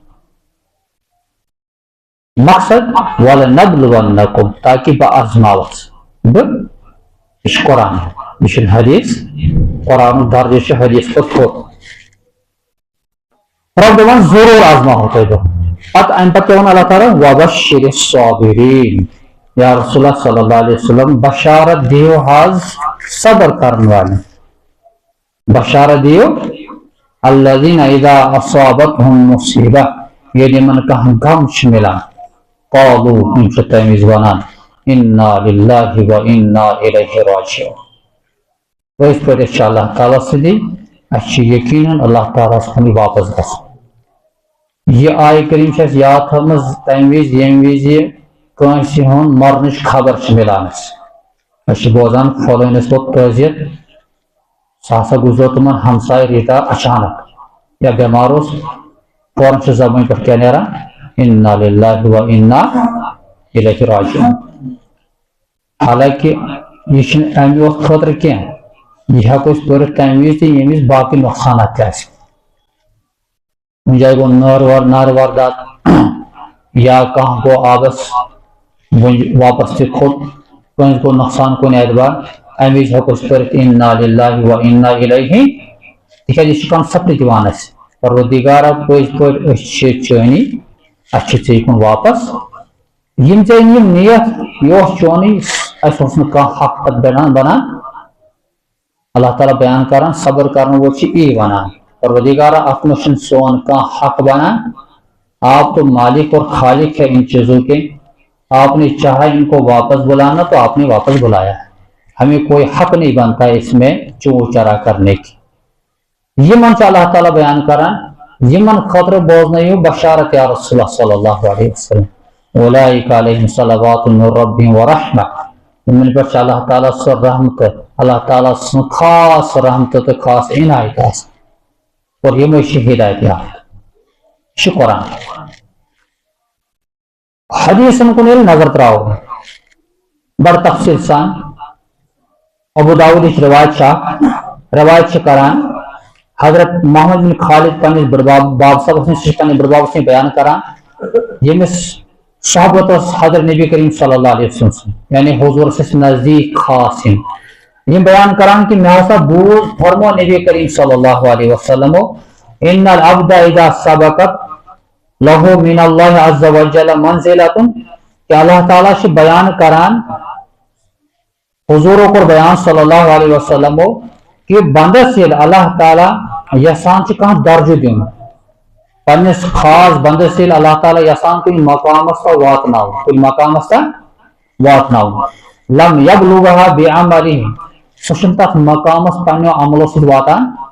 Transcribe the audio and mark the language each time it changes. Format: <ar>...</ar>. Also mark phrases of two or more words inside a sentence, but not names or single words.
<ks>مقصد وَلَنَبْلُوَنَّكُمْ تاکہ بہٕ آزماوَس. بہٕ یہ چھُ قرآن، یہ چھُنہٕ حدیث. قرآنُک درجہِ چھُ حدیث کھۄتہٕ تھوٚد. رب دپان ضروٗر آزماہو تۄہہِ بہٕ. پتہٕ امہِ پتہٕ کیٛاہ ووٚن اللہ تعالیٰ</ks> <ar>وَبَشِّرِ الصَّابِریٖن. یا رسول اللہ صلی اللہ علیہ وسلم</ar> <ks>بشارت دیو حظ صبر کرن والٮ۪ن. بشارت دیو</ks> <ar>الذین اذا اصابتهم مصیبہ</ar> <ks>ییٚلہِ یِمن کانٛہہ غم چھُ مِلان قالوا یِم چھِ تمہِ وِزِ ونان</ks> <ar>انا للہ و انا الیہ راجعون.</ar> <ks>اس پٲٹھۍ چھِ اللہ تعالیٰ سۭتی اَسہِ چھِ یقیناً اللہ تعالیٰ سُنٛد واپس گژھُن. یہ آیہ کریم چھِ اَسہِ یاد تھٲومٕژ تمہِ وِزِ ییٚمہِ وِزِ کٲنٛسہِ ہُنٛد مرنٕچ خبر چھِ مِلان اَسہِ. أسۍ چھِ بوزان فلٲنِس ووت تعزیت، سُہ ہسا گُزریو تِمن ہمساے ریٖتا اچانک یا بٮ۪مار اوس، فوراً چھِ زبٲنۍ پٮ۪ٹھ کیٛاہ نیران؟</ks> <ar>انا للہ و انا الیہ راجعون.</ar> <ks>حالانکہ یہ چھُنہٕ امہِ یوت خٲطرٕ کینٛہہ، یہ ہٮ۪کو أسۍ پٔرِتھ تمہِ وِزِ تہِ ییٚمہِ وِزِ باقٕے نۄقصانات تہِ آسہِ. کُنہِ جایہِ گوٚو نارٕ واردات یا کانٛہہ گوٚو آبس واپس تہِ کھوٚت، کٲنٛسہِ گوٚو نۄقصان کُنہِ اعتبار، امہِ وِزِ ہٮ۪کو أسۍ پٔرِتھ</ks> <ar>انا للہ و انا الیہ.</ar> <ks>تِکیٛازِ یہِ چھُ کنسپٹ دِوان اَسہِ پروردِگارا پٔزۍ پٲٹھۍ أسۍ چھِ چٲنی، اَسہِ چھِ ژےٚ کُن واپس. یِم ژےٚ یِم نِیتھ یہِ اوس چونٕے، اَسہِ اوس نہٕ کانٛہہ حق پتہٕ بنان. اللہ تعالیٰ بیان کران صبر کرن وول چھُ یی ونان پروردگارا اتھ منٛز چھُنہٕ سون کانٛہہ حق بنان.</ks> <ur>آپ تو مالک اور خالق ہے ان چیزوں کے، آپ نے چاہا ان کو واپس بلانا تو آپ نے واپس بلایا. ہمیں کوئی حق نہیں بنتا اس میں چو چرا کرنے کی.</ur> <ks>یمن چھُ اللہ تعالیٰ بیان کران یمن خٲطرٕ بوزنٲیِو بشارت</ks> <ar>یا رسول اللہ صلی اللہ علیہ وسلم اولئک علیہم صلوات من ربہم ورحمہ.</ar> <ks>یمن پٮ۪ٹھ چھِ اللہ تعالیٰ سُہ رحمتہٕ، اللہ تعالیٰ سٕنٛز خاص رحمتہٕ تہٕ خاص عنایت آسان، اور یِمے چھِ ہدایت یافتہ. یہِ چھُ قرآن. حدیثن کُن ییٚلہِ نظر تراوو بڑٕ تفصیل سان، ابو داؤدٕچ روایت چھِ اکھ روایت چھِ کران حضرت محمد بن خالد پننِس باب صٲبس نِش، سُہ چھُ پننِس بڑببس نِش بیان کران ییٚمِس صحبت اوس حضرت نبی کریم</ks> <ar>صلی اللہ علیہ وسلم</ar> <ks>سُنٛد، یعنی حضوٗرس ٲسۍ نزدیٖک خاص یِم بیان کران کہ مےٚ ہسا بوٗز فرمو نبی کریم</ks> <ar>صلی اللہ علیہ وسلمو ان العبد اذا سبقت لہو من اللہ عز وجل منزلۃ</ar> <ks>کہ اللہ تعالیٰ سے بیان کران حضور کو بیان</ks> <ar>صلی اللہ علیہ وسلم</ar> <ks>کہ بندس یل اللہ تعالیٰ یسان کھانا درجہ دن پنس خاص بندس یل اللہ تعالیٰ یسان کن مقامس تا واتناو کن مقامس تا واتناو</ks> <ar>لم یبلغها بعمله</ar> <ks>سہ تک مقامس پنو عملو سۭتۍ واتان</ks>